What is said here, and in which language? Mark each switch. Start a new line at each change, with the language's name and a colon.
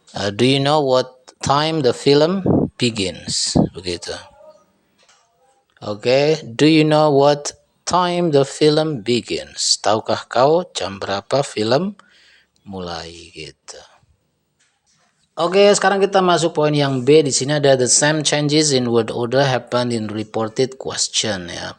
English: Do you know what time the film begins?
Indonesian: Begitu.
English: Oke, do you know what time the film begins?
Indonesian: Tahukah kau jam berapa film mulai gitu. Oke, sekarang kita masuk poin yang B. Di sini ada
English: the same changes in word order happen in reported question ya.